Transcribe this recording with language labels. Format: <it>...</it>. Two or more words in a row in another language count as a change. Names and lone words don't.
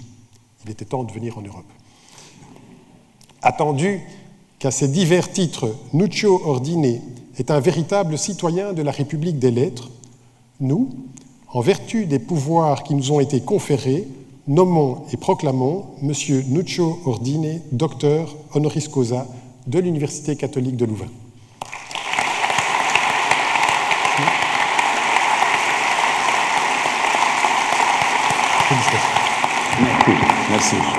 <fr>Il était temps de venir en Europe. Attendu qu'à ces divers titres, Nuccio Ordine est un véritable citoyen de la République des lettres, nous, en vertu des pouvoirs qui nous ont été conférés, nommons et proclamons M. Nuccio Ordine, docteur</fr> <la>honoris causa</la> <fr>de l'Université catholique de Louvain. Félicitations. Merci.</fr>